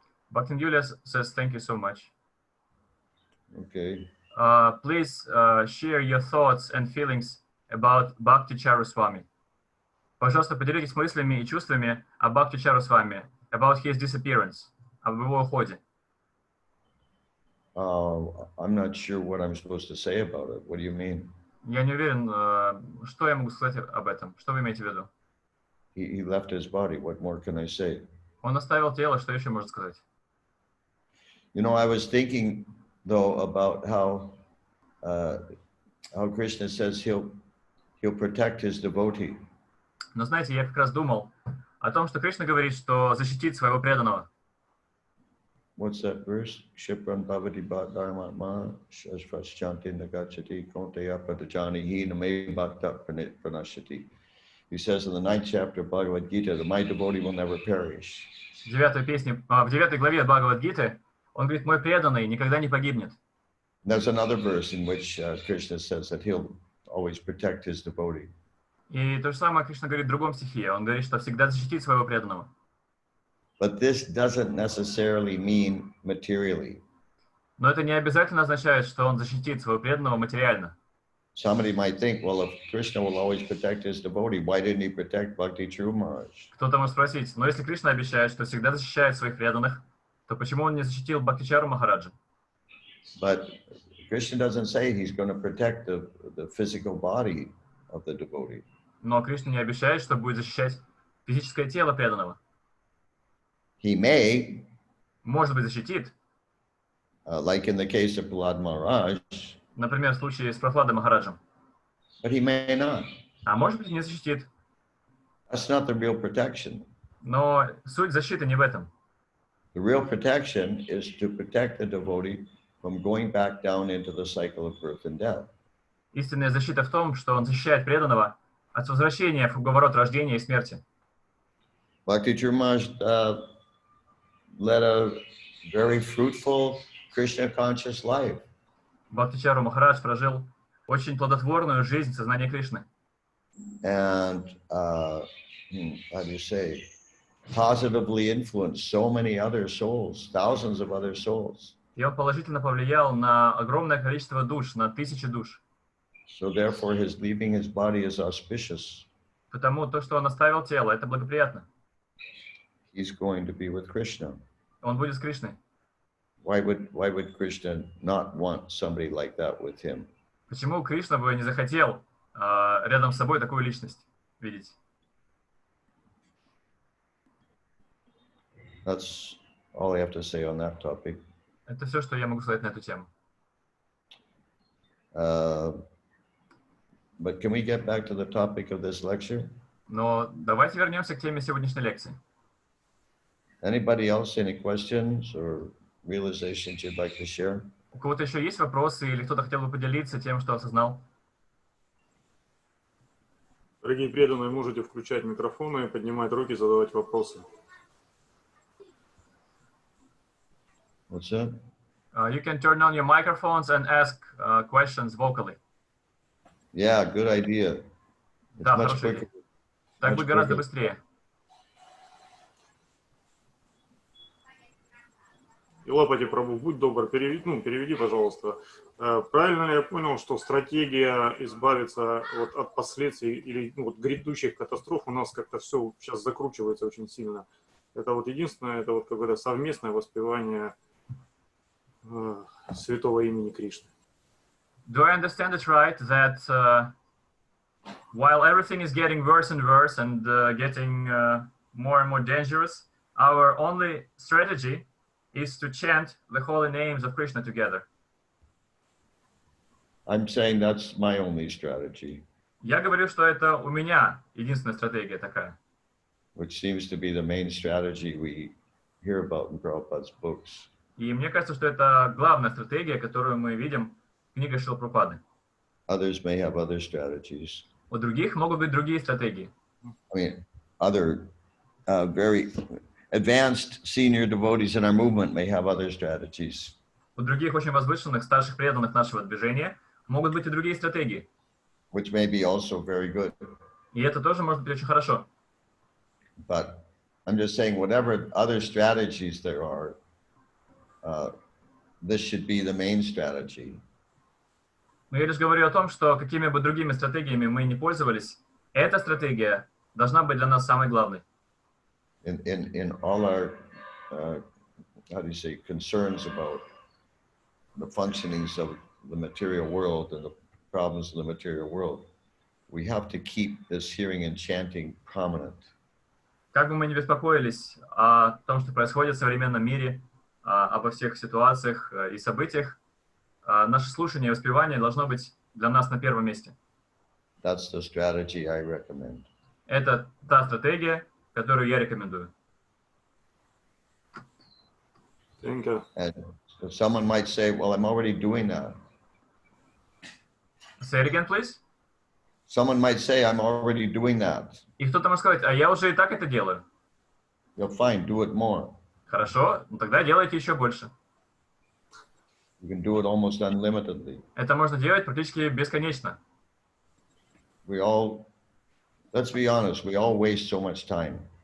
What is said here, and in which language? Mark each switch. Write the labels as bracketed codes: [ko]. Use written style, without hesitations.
[en] Bhaktin Yulia says, thank you so much. Okay. Please share your thoughts and feelings about Bhakti Charaswami. [ru] Пожалуйста, поделитесь мыслями и чувствами о Бхакти Чарасвами, [en] about his disappearance, [ru] об его уходе. [en] I'm not sure what I'm supposed to say about it. What do you mean? [ru] Я не уверен, что я могу сказать об этом. Что вы имеете в виду? [en] He left his body. What more can I say? [ru] Он оставил тело, что еще можно сказать? [en] You know, I was thinking though about how Krishna says he'll protect his devotee. [ru] Но знаете, я как раз думал о том, что Кришна говорит, что защитит своего преданного. [en] What's that verse? [sa] Shipran bhavati dharma shasvasyanti nagachati konteya patajani hiname bhakta pranashati. [en] He says in the 9th chapter of Bhagavad Gita that my devotee will never perish. [ru] В 9 главе Бхагавад-гиты он говорит, мой преданный никогда не погибнет. [en] There's another verse in which Krishna says that he'll always protect his devotee. [ru] И то же самое Кришна говорит в другом стихе. Он говорит, что всегда защитит своего преданного. [en] But this doesn't necessarily mean materially. [ru] Но это не обязательно означает, что он защитит своего преданного материально. [en] Somebody might think, well, if Krishna will always protect his devotee, why didn't he protect Bhakti Maharaj? [ru] Кто-то может спросить, но если Кришна обещает, что всегда защищает своих преданных, то почему он не защитил Бхактичару Махараджа? [en] But Krishna doesn't say he's going to protect the physical body of the devotee. [ru] Но Кришна не обещает, что будет защищать физическое тело преданного. [en] He may, [ru] Может быть, защитит. [en] like in the case of Prahlad Maharaj, [ru] Например, в случае с Прохладой Махараджем. [en] but he may not. [ru] А может быть, не защитит. [en] That's not the real protection. [ru] Но суть защиты не в этом. [en] The real protection is to protect the devotee from going back down into the cycle of birth and death. [ru] Истинная защита в том, что он защищает преданного от возвращения в круговорот рождения и смерти. [en] Bhakti Maharaj led a very fruitful Krishna conscious life. [ru] Бхактичару Махарадж прожил очень плодотворную жизнь сознания Кришны. [en] And, how do you say, positively influenced so many other souls, thousands of other souls. [ru] И он положительно повлиял на огромное количество душ, на тысячи душ. [en] So therefore his leaving his body is auspicious. [ru] Потому то, что он оставил тело, это благоприятно. [en] He's going to be with Krishna. [ru] Он будет с Кришной. [en] Why would Krishna not want somebody like that with him? [ru] Почему Кришна бы не захотел рядом с собой такую личность видеть? [en] That's all I have to say on that topic. [ru] Это все, что я могу сказать на эту тему. [en] But can we get back to the topic of this lecture? [ru] Но давайте вернемся к теме сегодняшней лекции. [en] Anybody else, any questions or realizations you'd like to share? [ru] У кого-то еще есть вопросы или кто-то хотел бы поделиться тем, что осознал? Дорогие преданные, можете включать микрофоны, поднимать руки, задавать вопросы. [en] What's that? You can turn on your microphones and ask questions vocally. Yeah, good idea. It's [ru] Да, [en] much [ru] хорошая [en] quicker. [ru] идея. Так будет гораздо быстрее. Илапати Прабhu, будь добр, переведи, пожалуйста. Правильно ли я понял, что стратегия избавиться от последствий или грядущих катастроф у нас как-то все сейчас закручивается очень сильно? Это единственное, это какое-то совместное воспевание святого имени Кришны. [en] Do I understand it right that while everything is getting worse and worse and getting more and more dangerous, our only strategy is to chant the holy names of Krishna together? I'm saying that's my only strategy. [ru] Я говорю, что это у меня единственная стратегия такая. [en] Which seems to be the main strategy we hear about in Prabhupada's books. [ru] И мне кажется, что это главная стратегия, которую мы видим в книгах Шрилы Прабхупады. [en] Others may have other strategies. [ru] У других могут быть другие стратегии. [en] I mean, other very advanced senior devotees in our movement may have other strategies. [ru] У других очень возвышенных, старших преданных нашего движения могут быть и другие стратегии. [en] Which may be also very good. [ru] И это тоже может быть очень хорошо. [en] But I'm just saying, whatever other strategies there are, this should be the main strategy. [ru] Но я лишь говорю о том, что какими бы другими стратегиями мы ни пользовались, эта стратегия должна быть для нас самой главной. [en] In all our, how do you say, concerns about the functionings of the material world and the problems of the material world, we have to keep this hearing and chanting prominent. [ru] Как бы мы ни беспокоились о том, что происходит в современном мире, обо всех ситуациях и событиях, наше слушание и воспевание должно быть для нас на первом месте. [en] That's the strategy I recommend. [ru] Это та стратегия, которую я рекомендую. [en] Thank you. And someone might say, well, I'm already doing that. Say it again, please. Someone might say, I'm already doing that. [ru] И кто-то может сказать, а я уже и так это делаю. [en] You're fine, do it more. [ru] Хорошо, ну тогда делайте еще больше. [en] You can do it almost unlimitedly. [ru] Это можно делать практически бесконечно. [en] We all, let's be honest, we all waste so much time.